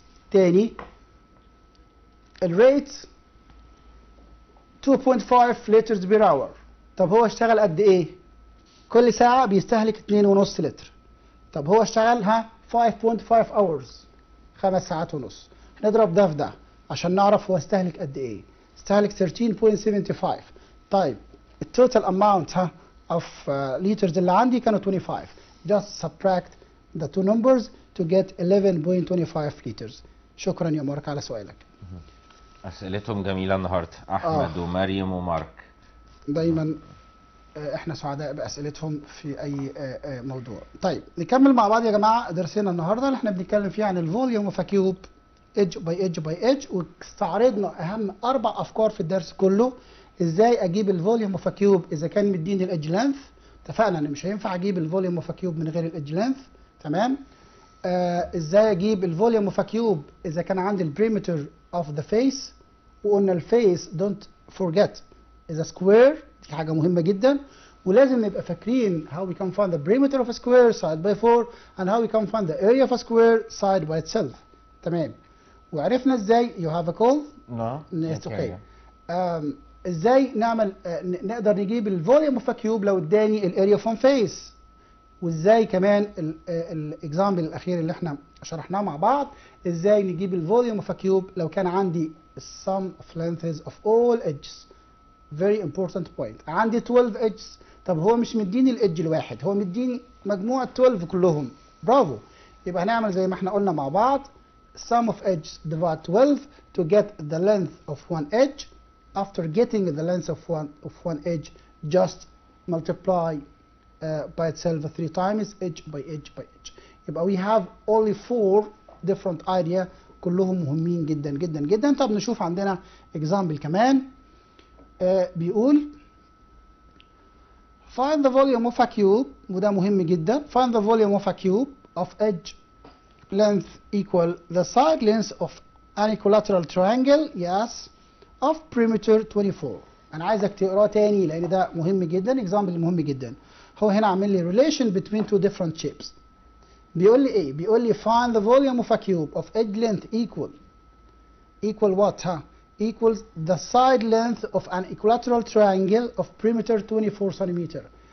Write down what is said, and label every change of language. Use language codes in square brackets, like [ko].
[ar] تاني الريت [en] 2.5 liters per hour. [ar] طب هو اشتغل قد ايه؟ كل ساعة بيستهلك 2.5 لتر. طب هو اشتغل 5.5 hours 5 ساعات ونص. نضرب ده في ده عشان نعرف هو استهلك قد ايه. استهلك 13.75. طيب التوتال اماونت of liters اللي عندي كانوا 25. [en] just subtract the two numbers to get 11.25 liters. [ar] شكرا يا مارك على سؤالك. أسئلتهم جميلة النهاردة أحمد ومريم ومارك. دايما احنا سعداء بأسئلتهم في أي موضوع. طيب نكمل مع بعض يا جماعة درسنا النهاردة اللي احنا بنتكلم فيه عن الفوليوم اوف كيوب ايدج باي ايدج باي ايدج، واستعرضنا أهم 4 أفكار في الدرس كله. ازاي اجيب الفوليوم اوف كيوب اذا كان مديني الايدج لينث. اتفقنا ان مش هينفع اجيب الفوليوم اوف كيوب من غير الايدج لينث. تمام. ازاي اجيب الفوليوم اوف كيوب اذا كان عندي البريمتر اوف ذا فيس. وقلنا [en] الفيس don't forget is square, [ar] دي حاجه مهمه جدا، ولازم نبقى فاكرين [en] how we can find the perimeter of a square side by 4 and how we can find the area of a square side by itself. [ar] تمام. وعرفنا ازاي [en] you have a call. No. Okay. [ar] ازاي نعمل نقدر نجيب الفوليوم اوف كيوب لو اداني الاريا فروم فيس. وازاي كمان الاكزامبل الاخير اللي احنا شرحناه مع بعض، ازاي نجيب الفوليوم اوف كيوب لو كان عندي [en] sum of lengths of all edges. very important point. [ar] عندي 12 [en] edges. [ar] طب هو مش مديني الادج الواحد، هو مديني مجموعة 12 كلهم. برافو. يبقى هنعمل زي ما احنا قلنا مع بعض [en] sum of edges divide 12 to get the length of one edge. After getting the length of one edge, just multiply by itself 3 times edge by edge by edge. [ar] يبقى [en] we have only 4 different idea [ar] كلهم مهمين جدا جدا جدا. طب نشوف عندنا example كمان. [en] بيقول find the volume of a cube، [ar] وده مهم جدا. [en] find the volume of a cube of edge length equal the side length of an equilateral triangle yes of perimeter 24. [ar] انا عايزك تقراه تاني لان ده مهم جدا، example مهم جدا. هو هنا عامل لي [en] relation between two different shapes. [ar] بيقول لي ايه؟ بيقول لي [en] find the volume of a cube of edge length equal what equals the side length of an equilateral triangle of perimeter 24 centimeter.